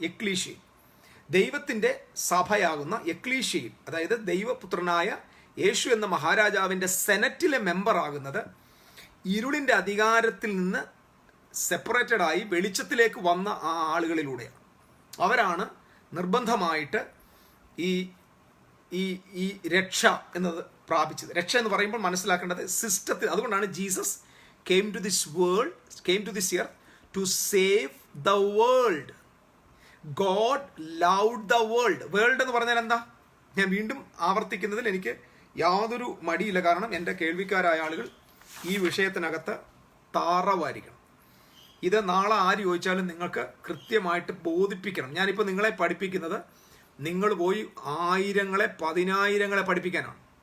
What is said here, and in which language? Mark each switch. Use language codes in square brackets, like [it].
[ml] എക്ലീഷ്യയിൽ ദൈവത്തിൻ്റെ സഭയാകുന്ന എക്ലീഷ്യയിൽ, അതായത് ദൈവപുത്രനായ യേശു എന്ന മഹാരാജാവിൻ്റെ സെനറ്റിലെ മെമ്പറാകുന്നത് ഇരുളിൻ്റെ അധികാരത്തിൽ നിന്ന് സെപ്പറേറ്റഡായി വെളിച്ചത്തിലേക്ക് വന്ന ആ ആളുകളിലൂടെയാണ്. അവരാണ് നിർബന്ധമായിട്ട് ഈ ഈ ഈ രക്ഷ എന്നത് പ്രാപിച്ചത്. രക്ഷ എന്ന് പറയുമ്പോൾ മനസ്സിലാക്കേണ്ടത് സിസ്റ്റത്തിൽ. അതുകൊണ്ടാണ് Jesus [en] came to this earth to save the world. God loved the world. World [ml] എന്ന് പറഞ്ഞാൽ എന്താ? ഞാൻ വീണ്ടും ആവർത്തിക്കുന്നതിൽ എനിക്ക് യാതൊരു മടിയില്ല. കാരണം എൻ്റെ കേൾവിക്കാരായ ആളുകൾ ഈ വിഷയത്തിനകത്ത് താറവായിരിക്കണം. ഇത് നാളെ ആര് ചോദിച്ചാലും നിങ്ങൾക്ക് കൃത്യമായിട്ട് ബോധിപ്പിക്കണം. ഞാനിപ്പോൾ നിങ്ങളെ പഠിപ്പിക്കുന്നത് നിങ്ങൾ പോയി ആയിരങ്ങളെ 10,000 പഠിപ്പിക്കാനാണ്.